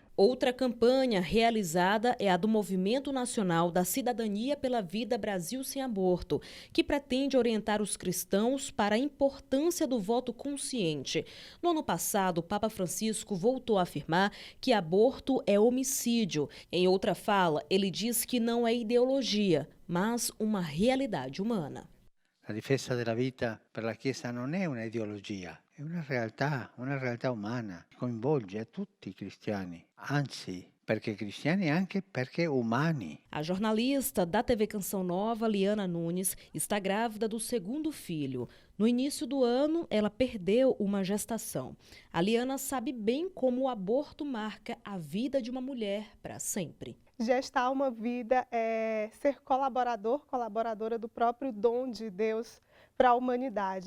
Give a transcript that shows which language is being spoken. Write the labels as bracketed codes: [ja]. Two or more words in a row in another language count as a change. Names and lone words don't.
[pt] Outra campanha realizada é a do Movimento Nacional da Cidadania pela Vida Brasil Sem Aborto, que pretende orientar os cristãos para a importância do voto consciente. No ano passado, o Papa Francisco voltou a afirmar que aborto é homicídio. Em outra fala, ele diz que não é ideologia, mas uma realidade humana. [it] La difesa della vita per la Chiesa non è una ideologia, è una realtà umana, coinvolge a tutti i cristiani, anzi, perché cristiani e anche perché umani. [pt] A jornalista da TV Canção Nova, Liana Nunes, está grávida do 2º filho. No início do ano, ela perdeu uma gestação. A Liana sabe bem como o aborto marca a vida de uma mulher para sempre. Gestar uma vida é ser colaboradora do próprio dom de Deus para a humanidade.